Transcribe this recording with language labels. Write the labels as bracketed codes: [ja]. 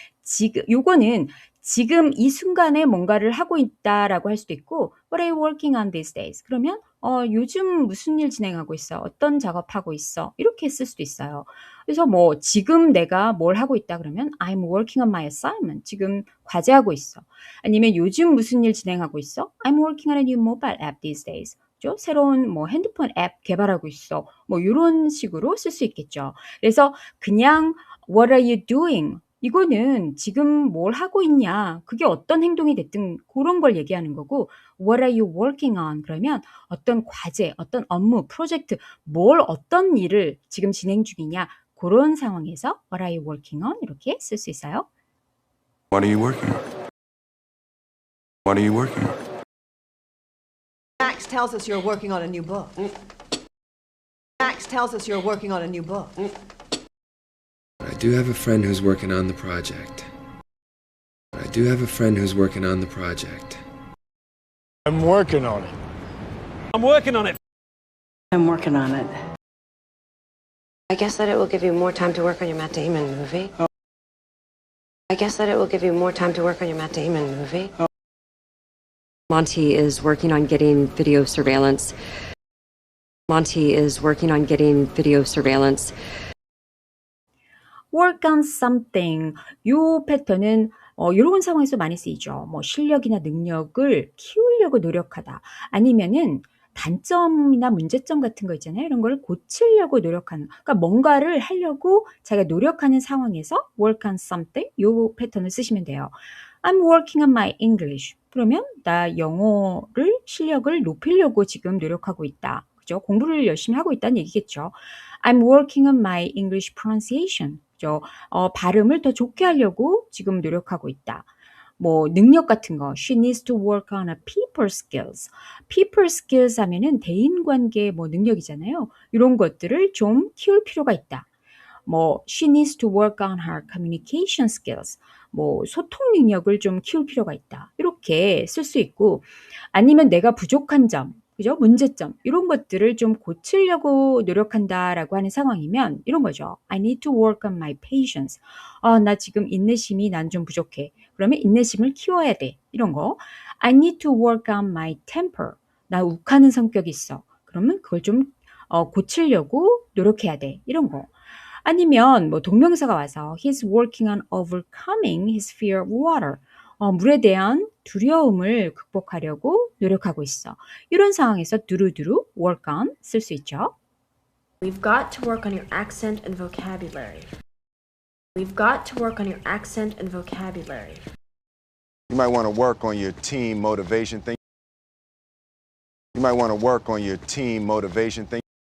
[ko] 지금 요거는 지금 이 순간에 뭔가를 하고 있다라고 할 수도 있고 [en] What are you working on these days? [ko] 그러면 요즘 무슨 일 진행하고 있어? 어떤 작업하고 있어? 이렇게 쓸 수도 있어요. 그래서 뭐 지금 내가 뭘 하고 있다 그러면 [en] I'm working on my assignment. [ko] 지금 과제하고 있어. 아니면 요즘 무슨 일 진행하고 있어? [en] I'm working on a new mobile app these days. [ko] 그죠? 새로운 뭐 핸드폰 앱 개발하고 있어. 뭐 이런 식으로 쓸 수 있겠죠. 그래서 그냥 [en] What are you doing? [ko] 이거는 지금 뭘 하고 있냐, 그게 어떤 행동이 됐든 그런 걸 얘기하는 거고 [en] What are you working on? [ko] 그러면 어떤 과제, 어떤 업무, 프로젝트, 어떤 일을 지금 진행 중이냐 그런 상황에서 [en] What are you working on? [ko] 이렇게 쓸 수 있어요. [en] What are you working on? What are you working on? Max tells us you're working on a new book. Max tells us you're working on a new book. I do have a friend who's working on the project. I do have a friend who's working on the project. I'm working on it. I'm working on it. I'm working on it. I guess that it will give you more time to work on your Matt Damon movie. I guess that it will give you more time to work on your Matt Damon movie. Monty is working on getting video surveillance. Monty is working on getting video surveillance. work on something. [ko] 요 패턴은 이런 상황에서 많이 쓰이죠. 뭐 실력이나 능력을 키우려고 노력하다. 아니면은 단점이나 문제점 같은 거 있잖아요. 이런 걸 고치려고 노력하는. 그러니까 뭔가를 하려고 자기가 노력하는 상황에서 work on something. 요 패턴을 쓰시면 돼요. [en] I'm working on my English. [ko] 그러면 나 영어를 실력을 높이려고 지금 노력하고 있다. 그죠? 공부를 열심히 하고 있다는 얘기겠죠. [en] I'm working on my English pronunciation. [ko] 그죠? 발음을 더 좋게 하려고 지금 노력하고 있다. 뭐 능력 같은 거, [en] she needs to work on her people skills. [ko] people skills 하면은 대인관계 뭐 능력이잖아요. 이런 것들을 좀 키울 필요가 있다. [en] 뭐 she needs to work on her communication skills. [ko] 뭐 소통 능력을 좀 키울 필요가 있다. 이렇게 쓸 수 있고, 아니면 내가 부족한 점, 그죠? 문제점 이런 것들을 좀 고치려고 노력한다라고 하는 상황이면 이런 거죠. [en] I need to work on my patience. [ko] 나 지금 인내심이 난 좀 부족해. 그러면 인내심을 키워야 돼. 이런 거. [en] I need to work on my temper. [ko] 나 욱하는 성격이 있어. 그러면 그걸 좀 고치려고 노력해야 돼. 이런 거. 아니면 뭐 동명사가 와서 [en] he's working on overcoming his fear of water. [ko] 물에 대한 두려움을 극복하려고 노력하고 있어. 이런 상황에서 두루두루 work on 쓸 수 있죠. [en] We've got to work on your accent and vocabulary. We've got to work on your accent and vocabulary. You might want to work on your team motivation thing. You might want to work on your team motivation thing.